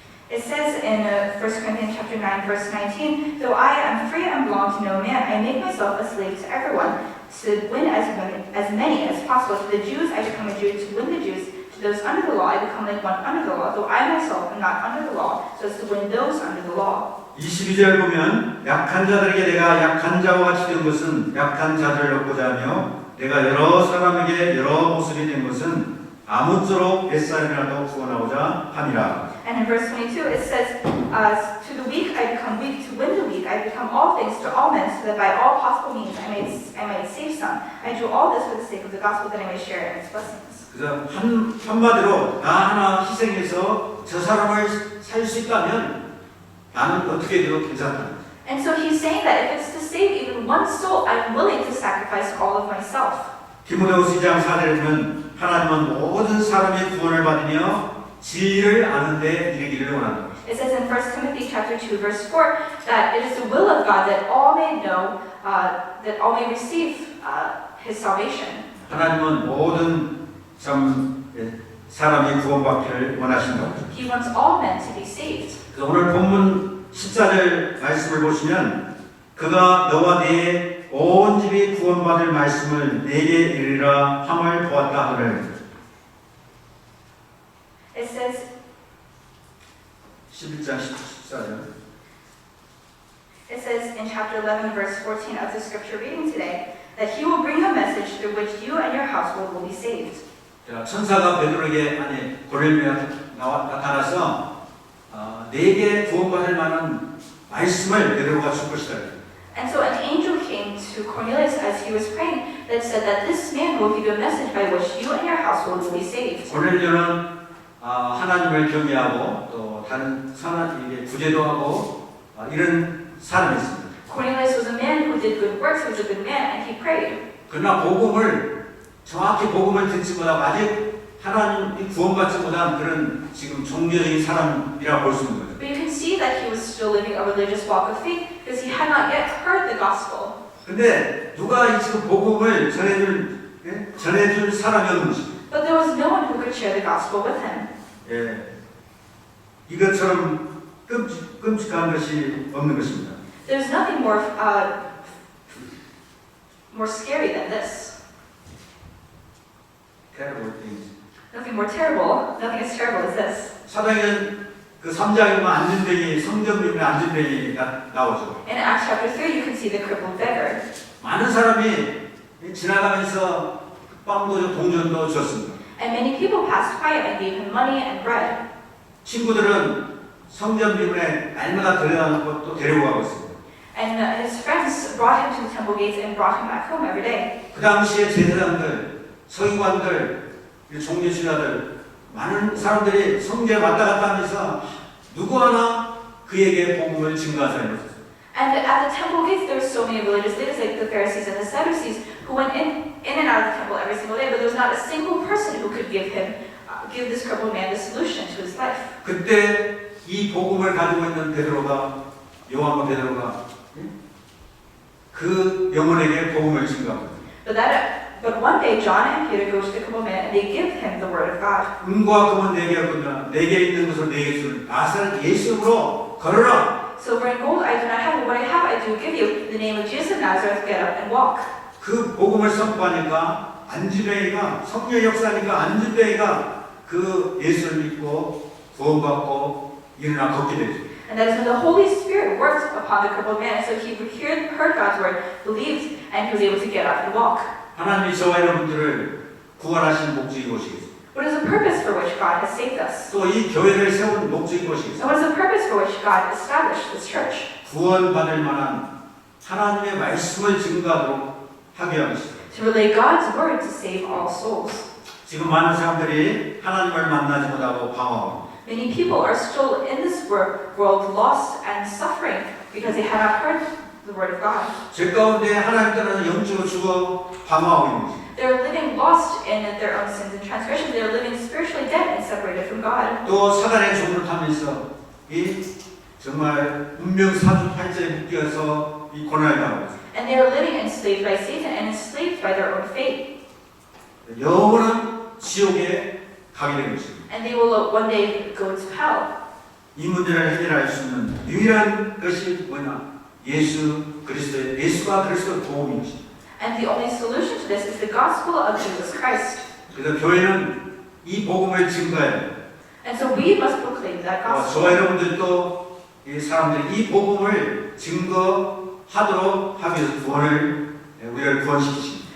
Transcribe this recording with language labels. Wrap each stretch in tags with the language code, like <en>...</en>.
<en>It says in 1 Corinthians chapter 9, verse 19, though I am free and belong to no man, I make myself a slave to everyone, to win as many as possible. To the Jews I become a Jew, to win the Jews. To those under the law I become like one under the law, though I myself am not under the law, so as to win those under the law.</en> <ko>22절 보면 약한 자들에게 내가 약한 자와 같이 된 것은 약한 자들을 얻고자 하며 내가 여러 사람에게 여러 모습이 된 것은 아무쪼록 뱃사람이라도 구원하고자 함이라.</ko> <en>And in verse 22 it says, to the weak I become weak, to win the weak I become all things to all men, so that by all possible means I might save some. I do all this for the sake of the gospel, that I may share in its blessings.</en> <ko>그래서 한마디로 나 하나 희생해서 저 사람을 살 수 있다면 나는 어떻게 해도 괜찮다.</ko> <en>And so he's saying that if it's to save even one soul, I'm willing to sacrifice all of myself.</en> <ko>디모데후서 2장 4절에 보면 하나님은 모든 사람의 구원을 받으며 진리를 아는 데 이르기를 원한다.</ko> <en>It says in 1 Timothy chapter 2 verse 4 that it is the will of God that all may know, that all may receive His salvation.</en> <ko>하나님은 모든 사람이 구원받기를 원하신다.</ko> <en>He wants all men to be saved.</en> <ko>오늘 본문 14절 말씀을 보시면 그가 너와 네 온 집이 구원받을 말씀을 내게 이르리라 함을 보았다 하늘.</ko> <en>It says</en> <ko>11장 14절.</ko> <en>It says in chapter 11 verse 14 of the scripture reading today that He will bring a message through which you and your household will be saved.</en> <ko>천사가 베드로에게 고넬료에 나타나서 네게 구원받을 만한 말씀을 베드로가 줄 것이다.</ko> <en>And so an angel came to Cornelius as he was praying that said that this man will give you a message by which you and your household will be saved.</en> <ko>고넬료는 하나님을 경외하고 또 다른 선한 구제도 하고 이런 사람이었습니다.</ko> <en>Cornelius was a man who did good works, he was a good man, and he prayed.</en> <ko>그러나 정확히 복음을 듣지 못하고 아직 하나님 구원받지 못한 그런 지금 종교적인 사람이라고 볼 수 있는 거죠.</ko> <en>But you can see that he was still living a religious walk of faith because he had not yet heard the gospel.</en> <ko>근데 누가 이 지금 복음을 전해줄 사람이 없는 것입니다.</ko> <en>But there was no one who could share the gospel with him.</en> <ko>이것처럼 끔찍한 것이 없는 것입니다.</ko> <en>There's nothing more scary than this. Terrible things. Nothing more terrible. Nothing as terrible as this.</en> <ko>사도행전 그 3장에 보면 안진뱅이 성전비문에 안진뱅이가 나오죠.</ko> <en>In Acts chapter 3, you can see the crippled beggar.</en> <ko>많은 사람이 지나가면서 빵도 줘 동전도 줬습니다.</ko> <en>And many people passed by him and gave him money and bread.</en> <ko>친구들은 성전비문에 날마다 데려다놓고 또 데리고 가고 있습니다.</ko> <en>And his friends brought him to the temple gates and brought him back home every day.</en> <ko>그 당시에 제사장들, 서기관들, 종교지도자들 많은 사람들이 성전에 왔다 갔다 하면서 누구 하나 그에게 복음을 증거한 사람이 없었어요.</ko> <en>And at the temple gates, there were so many religious leaders like the Pharisees and the Sadducees who went in and out of the temple every single day, but there was not a single person who could give this crippled man the solution to his life.</en> <ko>그때 이 복음을 가지고 있는 요한과 베드로가 그 영혼에게 복음을 증거합니다.</ko> <en>But one day, John and Peter go to the crippled man and they give him the word of God.</en> <ko>은과 금은 내게 없거니와 내게 있는 것을 내게 줄 나사렛 예수로 걸어라.</ko> <en>Silver and gold I do not have, but what I have I do give you. In the name of Jesus of Nazareth, get up and walk.</en> <ko>그 복음을 선포하니까 안진뱅이가 성령의 역사니까 안진뱅이가 그 예수를 믿고 구원받고 일어나 걷게 되죠.</ko> <en>And that is when the Holy Spirit worked upon the crippled man, and so he heard God's word, believed, and he was able to get up and walk.</en> <ko>하나님이 저와 여러분들을 구원하신 목적이 무엇이겠어요?</ko> <en>What is the purpose for which God has saved us?</en> <ko>또 이 교회를 세운 목적이 무엇이겠어요?</ko> <en>And what is the purpose for which God established this church?</en> <ko>구원받을 만한 하나님의 말씀을 증거하도록 하게 하는 것입니다.</ko> <en>To relay God's word to save all souls.</en> <ko>지금 많은 사람들이 하나님을 만나지 못하고 방황하고</ko> <en>Many people are still in this world lost and suffering because they have not heard the word of God.</en> <ko>죄 가운데 하나님 떠나서 영적으로 죽어 방황하고 있는 것입니다.</ko> <en>They're living lost in their own sins and transgressions. They're living spiritually dead and separated from God.</en> <ko>또 사단의 종을 타면서 이 정말 운명 사주팔자에 묶여서 이 고난을 당하고 있어요.</ko> <en>And they are living enslaved by Satan and enslaved by their own fate.</en> <ko>영원한 지옥에 가게 되는 것입니다.</ko> <en>And they will one day go to hell.</en> <ko>이 문제를 해결할 수 있는 유일한 것이 뭐냐? 예수가 그리스도의 복음인 것입니다.</ko> <en>And the only solution to this is the gospel of Jesus Christ.</en> <ko>그래서 교회는 이 복음을 증거해야 돼요.</ko> <en>And so we must proclaim that gospel.</en> <ko>저와 여러분들도 이 사람들이 이 복음을 증거하도록 하기 위해서 우리를 구원시키십니다.</ko>